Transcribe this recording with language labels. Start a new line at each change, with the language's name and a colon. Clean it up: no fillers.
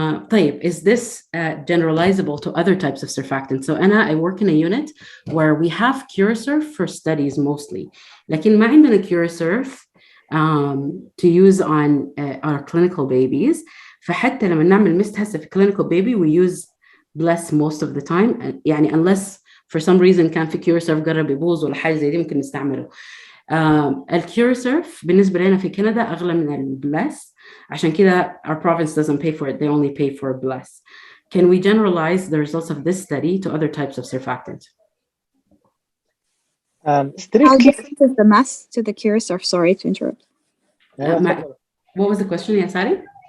Arabic: طيب,
English: is this generalizable to other types of surfactants? So I work in a unit where we have CuraSurf for studies mostly.
Arabic: لكن ما عندنا
English: CuraSurf to use on our clinical babies.
Arabic: فحتى لما نعمل
English: mist
Arabic: هسه في
English: clinical baby we use bless most of the time.
Arabic: يعني
English: unless for some reason
Arabic: كان في CuraSurf قرب يبوظ ولا حاجة زي دي ممكن نستعمله. الCuraSurf بالنسبة لنا في كندا أغلى من البلس. عشان كده
English: our province doesn't pay for it, they only pay for bless. Can we generalize the results of this study to other types of surfactant? How different is the mass to the CuraSurf? Sorry to interrupt. What was the question, Yasari?